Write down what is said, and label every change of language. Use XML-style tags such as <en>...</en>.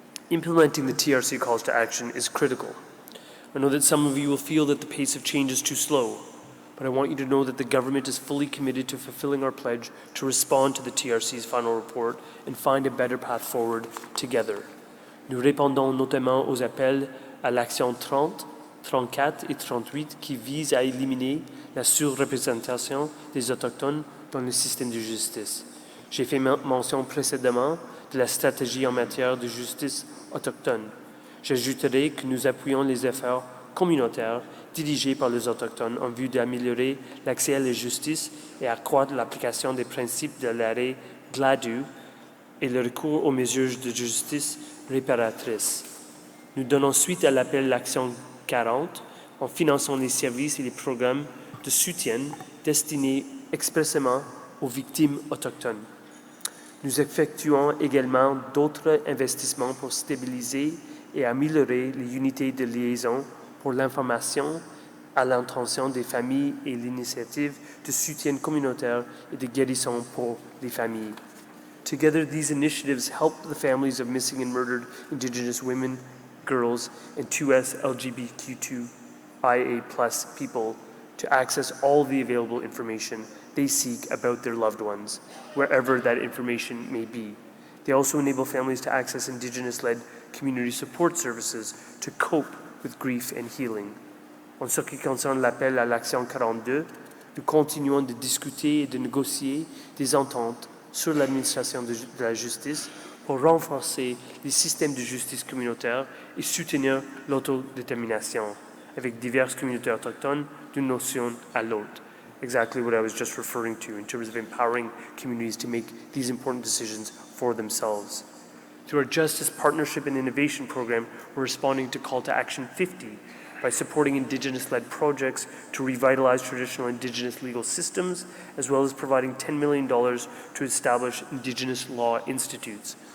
<en>Implementing the TRC calls to action is critical. I know that some of you will feel that the pace of change is too slow, but I want you to know that the government is fully committed to fulfilling our pledge to respond to the TRC's final report and find a better path forward together.</en> <fr>Nous répondons notamment aux appels à l'action 30, 34 et 38 qui visent à éliminer la surreprésentation des Autochtones dans le système de justice. J'ai fait mention précédemment de la stratégie en matière de justice autochtone. J'ajouterai que nous appuyons les efforts communautaires dirigés par les Autochtones en vue d'améliorer l'accès à la justice et accroître l'application des principes de l'arrêt GLADU et le recours aux mesures de justice réparatrices. Nous donnons suite à l'appel l'Action 40 en finançant les services et les programmes de soutien destinés expressément aux victimes autochtones. Nous effectuons également d'autres investissements pour stabiliser et améliorer les unités de liaison pour l'information à l'intention des familles et l'initiative de soutien communautaire et de guérison pour les familles.</fr> <en>Together, these initiatives help the families of missing and murdered Indigenous women, girls, and 2S LGBTQIA+ people to access all the available information they seek about their loved ones, wherever that information may be. They also enable families to access Indigenous-led community support services to cope with grief and healing.</en> <fr>En ce qui concerne l'appel à l'Action 42, nous continuons de discuter et de négocier des ententes sur l'administration de la justice pour renforcer les systèmes de justice communautaire et soutenir l'autodétermination avec diverses communautés autochtones d'une notion à l'autre.</fr> <en>Exactly what I was just referring to in terms of empowering communities to make these important decisions for themselves. Through our Justice Partnership and Innovation Program, we're responding to Call to Action 50 by supporting Indigenous-led projects to revitalize traditional Indigenous legal systems, as well as providing $10 million to establish Indigenous law institutes.</en>